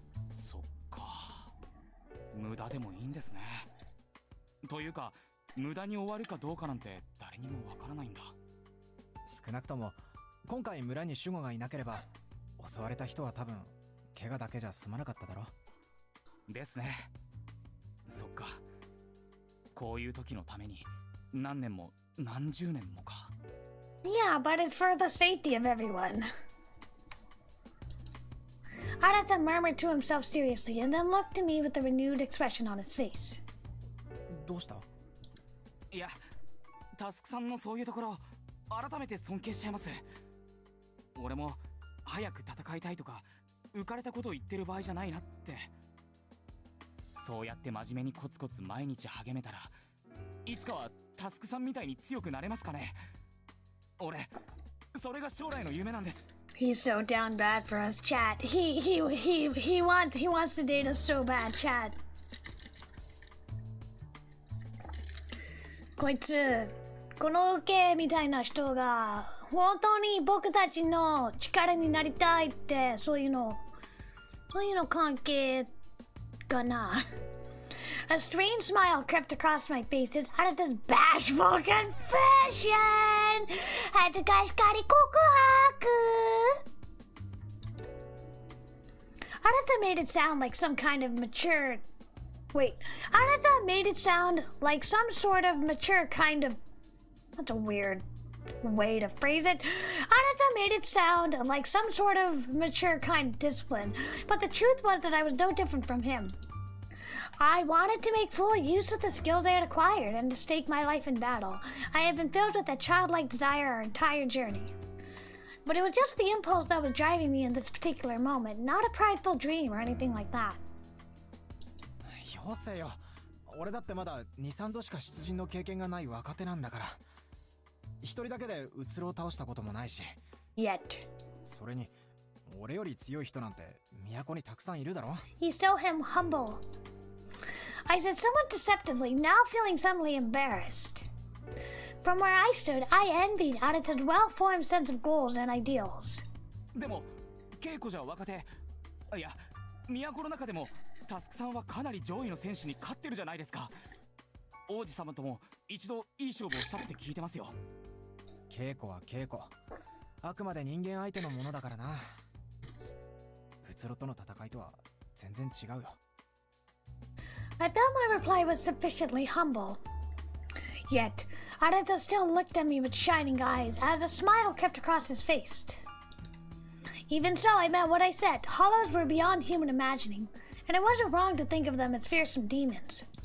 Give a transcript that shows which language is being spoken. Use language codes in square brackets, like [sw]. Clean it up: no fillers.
[ja] そっか。無駄でもいいんですね。というか、無駄に終わるかどうかなんて誰にもわからないんだ。少なくとも今回村に守護がいなければ襲われた人は多分怪我だけじゃ済まなかっただろ。ですね。そっか。こういう時のために何年も何十年もか。 [en] Yeah, but it's for the safety of everyone. Arata murmured to himself seriously and then looked at me with a renewed expression on his face. [ja] どうした？いや、タスクさんのそういうところ改めて尊敬しちゃいます。俺も早く戦いたいとか浮かれたことを言ってる場合じゃないなって。そうやって真面目にコツコツ毎日励めたらいつかはタスクさんみたいに強くなれますかね。俺それが将来の夢なんです。 [en] He's so down bad for us, chat. He wants to date us so bad, chat. [ja] こいつこの受けみたいな人が本当に僕たちの力になりたいってそういうの関係かな。 [en] A strange smile crept across my face as Arata's bashful confession. [ja] 恥ずかしかり告白. [en] Arata made it sound like some kind of mature. Wait, Arata made it sound like some sort of mature kind of. That's a weird way to phrase it. Arata made it sound like some sort of mature kind of discipline, but the truth was that I was no different from him. I wanted to make full use of the skills I had acquired and to stake my life in battle. I had been filled with that childlike desire our entire journey. But it was just the impulse that was driving me in this particular moment, not a prideful dream or anything like that. [ja] よせよ。俺だってまだ 2,3 度しか出陣の経験がない若手なんだから。一人だけでうつろを倒したこともないし。 [en] Yet. [ja] それに俺より強い人なんて都にたくさんいるだろ。 [en] He's so humble. I said somewhat deceptively, now feeling suddenly embarrassed. From where I stood, I envied Arata's well-formed sense of goals and ideals. [ja] でも稽古じゃ若手、いや都の中でもタスクさんはかなり上位の選手に勝ってるじゃないですか。王子様とも一度いい勝負をしたって聞いてますよ。稽古は稽古。あくまで人間相手のものだからな。うつろとの戦いとは全然違うよ。 [en] I felt my reply was sufficiently humble. Yet, Arata still looked at me with shining eyes as a smile crept across his face. Even so, I meant what I said. Hollows were beyond human imagining, and it wasn't wrong to think of them as fearsome demons.